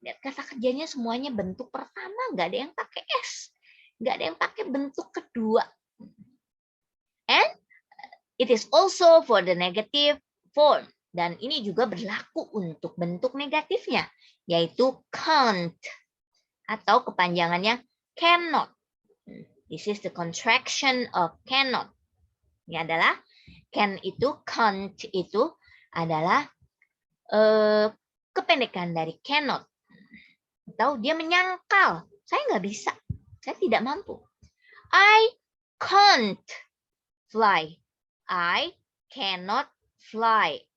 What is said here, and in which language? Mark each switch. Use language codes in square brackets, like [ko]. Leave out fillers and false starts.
[id] Lihat, kata kerjanya semuanya bentuk pertama. Nggak ada yang pakai S. Nggak ada yang pakai bentuk kedua. [en] And it is also for the negative form. [id] Dan ini juga berlaku untuk bentuk negatifnya, yaitu can't. Atau kepanjangannya cannot. This is the contraction of cannot. Ini adalah can itu, can't itu adalah kependekan dari cannot. Atau dia menyangkal. Saya nggak bisa. Saya tidak mampu. [en] I can't fly. I cannot fly.